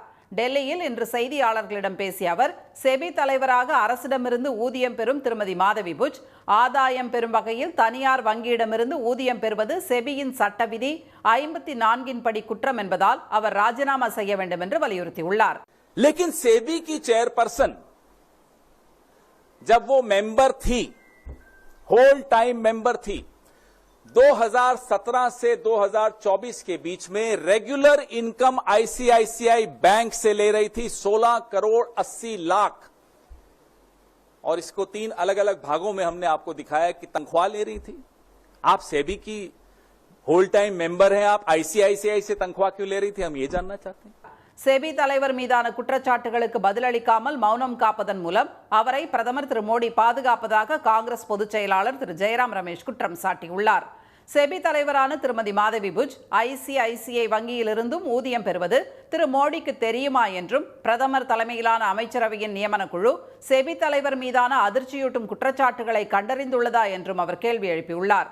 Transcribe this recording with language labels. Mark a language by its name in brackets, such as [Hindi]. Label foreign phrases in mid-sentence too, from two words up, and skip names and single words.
[Tamil] டெல்லியில் இன்று செய்தியாளர்களிடம் பேசிய அவர், செபி தலைவராக அரசிடமிருந்து ஊதியம் பெறும் திருமதி மாதவி புஜ் ஆதாயம் பெறும் வகையில் தனியார் வங்கியிடமிருந்து ஊதியம் பெறுவது செபியின் சட்ட விதி 54 படி குற்றம் என்பதால் அவர் ராஜினாமா செய்ய வேண்டும் என்று வலியுறுத்தியுள்ளார். [Hindi] लेकिन सेबी की चेयरपर्सन जब वो मेंबर थी, [English] whole time member [Hindi] थी, 2017 से 2024 के बीच में [English] regular income [Hindi] आईसीआईसीआई बैंक से ले रही थी 16 करोड़ 80 लाख, और इसको 3 अलग अलग भागों में हमने आपको दिखाया कि तनख्वाह ले रही थी. आप सेबी की [English] whole time member [Hindi] हैं, आप आईसीआईसीआई से तनख्वाह क्यों ले रही थी, हम ये जानना चाहते हैं. [Tamil] செபி தலைவர் மீதான குற்றச்சாட்டுகளுக்கு பதிலளிக்காமல் மௌனம் காப்பதன் மூலம் அவரை பிரதமர் திரு மோடி பாதுகாப்பதாக காங்கிரஸ் பொதுச் செயலாளர் திரு ஜெயராம் ரமேஷ் குற்றம் சாட்டியுள்ளார். செபி தலைவரான திருமதி மாதவி புஜ் ஐசிஐசிஐ வங்கியிலிருந்தும் ஊதியம் பெறுவது திரு மோடிக்கு தெரியுமா என்றும், பிரதமர் தலைமையிலான அமைச்சரவையின் நியமன குழு செபி தலைவர் மீதான அதிர்ச்சியூட்டும் குற்றச்சாட்டுகளை கண்டறிந்துள்ளதா என்றும் அவர் கேள்வி எழுப்பியுள்ளார்.